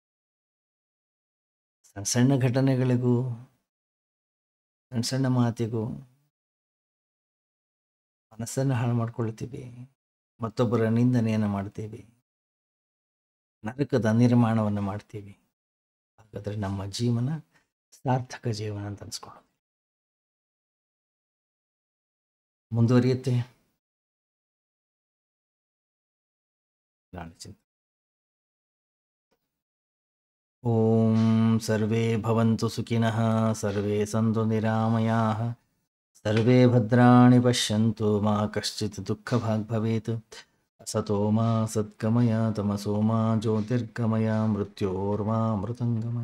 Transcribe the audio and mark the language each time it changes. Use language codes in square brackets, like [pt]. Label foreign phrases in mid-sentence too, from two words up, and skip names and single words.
[kn] ಸಣ್ಣ ಸಣ್ಣ ಘಟನೆಗಳಿಗೂ, ಸಣ್ಣ ಸಣ್ಣ ಮಾತಿಗೂ ಮನಸ್ಸನ್ನು ಹಾಳು ಮಾಡ್ಕೊಳ್ತೀವಿ, ಮತ್ತೊಬ್ಬರ ನಿಂದನೆಯನ್ನು ಮಾಡ್ತೀವಿ, ನರಕದ ನಿರ್ಮಾಣವನ್ನು ಮಾಡ್ತೀವಿ. ಹಾಗಾದರೆ ನಮ್ಮ ಜೀವನ ಸಾರ್ಥಕ ಜೀವನ ಅಂತ ಅನ್ಸ್ಕೊಳ್ಳೋದು. ಮುಂದುವರಿಯುತ್ತೆ ನಾಳೆ ಚಿಂತೆ. [sa] ಓಂ ಸರ್ವೇ ಭವಂತು ಸುಖಿನಃ, ಸರ್ವೇ ಸಂತು ನಿರಾಮಯಾಃ, ಸರ್ವೇ ಭದ್ರಾಣಿ ಪಶ್ಯಂತು, ಮಾ ಕಶ್ಚಿತ್ ದುಃಖಭಾಗ್ ಭವೇತ್. ಅಸತೋ ಮಾ ಸದ್ಗಮಯ, ತಮಸೋ ಮಾ ಜ್ಯೋತಿರ್ಗಮಯ, ಮೃತ್ಯೋರ್ಮಾ ಮೃತಂಗಮಯ.